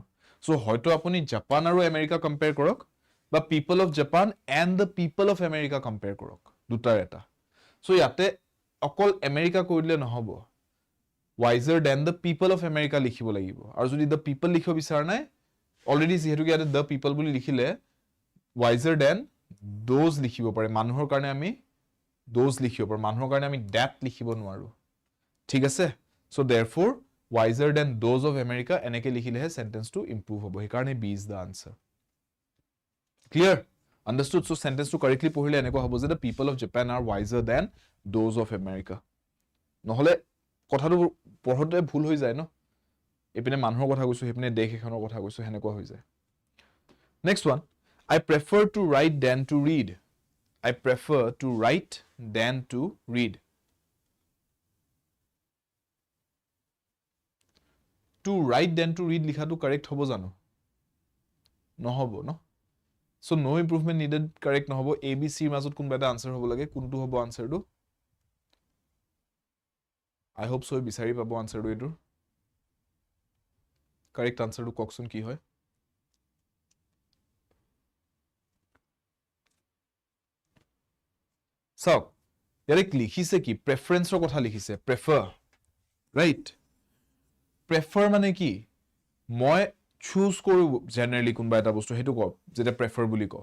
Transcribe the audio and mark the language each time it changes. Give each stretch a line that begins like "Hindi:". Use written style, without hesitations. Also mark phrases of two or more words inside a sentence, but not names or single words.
Assamese: সো হয়তো আপুনি জাপান আৰু আমেৰিকা কম্পেয়াৰ কৰক বা
English: people of Japan and the people of America
Assamese: কম্পেয়াৰ কৰক দুটাৰ এটা সো ইয়াতে অকল আমেৰিকা কৈ দিলে নহব
English: wiser than the people of America
Assamese: লিখিব লাগিব আৰু যদি
English: the people
Assamese: লিখিব বিচাৰ নাই অলৰেডি যেহেতু ইয়াতে
English: the people
Assamese: বুলি লিখিলে
English: wiser than those
Assamese: লিখিব পাৰে মানুহৰ কাৰণে আমি those লিখিব পাৰো মানুহৰ কাৰণে আমি that লিখিব নোৱাৰো ঠিক আছে
English: so therefore wiser than those of America
Assamese: এনেকে লিখিলেহে সেন্টেন্সটো ইমপ্ৰুভ হ'ব এই কাৰণে
English: B is the answer clear understood so sentence to correctly
Assamese: পঢ়িলে এনেকুৱা হ'ব যে
English: the people of Japan are wiser than those of America
Assamese: নহলে কথাটো পঢ়তে ভুল হৈ যায়
English: ন এপিনে মানুহৰ কথা কৈছো হেপিনে দেশ এখনৰ কথা কৈছো হেনেকুৱা হৈ যায় next one I prefer to write than to read I prefer to write than to read to write than to read
Assamese: লিখাটো কারেক্ট হ'ব জানো নহব ন
English: so no improvement needed correct
Assamese: নহব a b c ৰ মাজত কোনবা এটা আনসাৰ হ'ব লাগে কোনটো হ'ব আনসাৰটো
English: I hope so
Assamese: বিচাৰি পাব আনসাৰটো এটো
English: correct answer
Assamese: ককচোন কি হয় সো ইয়াৰে লিখিছে কি প্ৰেফাৰেন্সৰ কথা লিখিছে
English: prefer right prefer
Assamese: মানে কি মই চুজ কৰো জেনাৰেলি কোনবা এটা বস্তু হেতু ক যেটা প্ৰেফাৰ বুলি ক